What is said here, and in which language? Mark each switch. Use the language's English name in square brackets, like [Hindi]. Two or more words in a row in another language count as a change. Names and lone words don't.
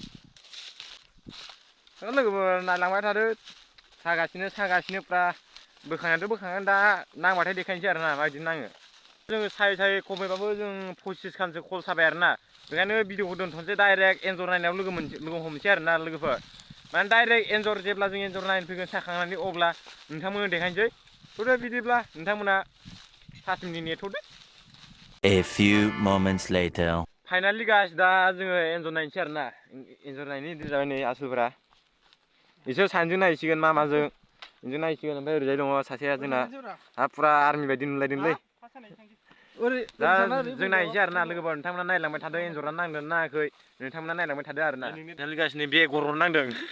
[Bodo] लोगोफोर नायलांबाय थादो सागासिनो फ्रा बोखांनायाथ' बोखांगोन दा नांबाथाय देखायनोसै आरोना माबायदि नाङो जोङो सायै खमैबाबो जों 25 खानसो कल साबाय आरोना बेखायनो भिडिअखौ दोनथ'नोसै डाइरेक्ट एन्जर नायनायाव लोगो हमसै आरोना लोगोफोर माने डाइरेक्ट एन्जर जेब्ला जों एन्जर नायनो फैगोन साखांनानै अब्ला नोंथांमोननो देखायनोसै थ'दो बिदिब्ला नोंथांमोना 5 मिनिट नेथ'दो [English] A few moments later finally guys [Bodo] दा जोङो एन्जर नायनोसै आरोना एन्जर नायनो जाबाय नै आसोलफोरा बिसोर सानैजों नायसिगोन मामाजों बिजों नायसिगोन ओमफ्राय ओरैजाय दङ सासेया जोंना फुरा आर्मि बायदि नुलायदोंलै दा जों नायनोसै आरोना लोगोफोर नोंथांमोना नायलांबाय थादो एन्जरा नांदों नाङाखै नोंथांमोना नायलांबाय थादो आरोना गासिनो बे गर'नो नांदों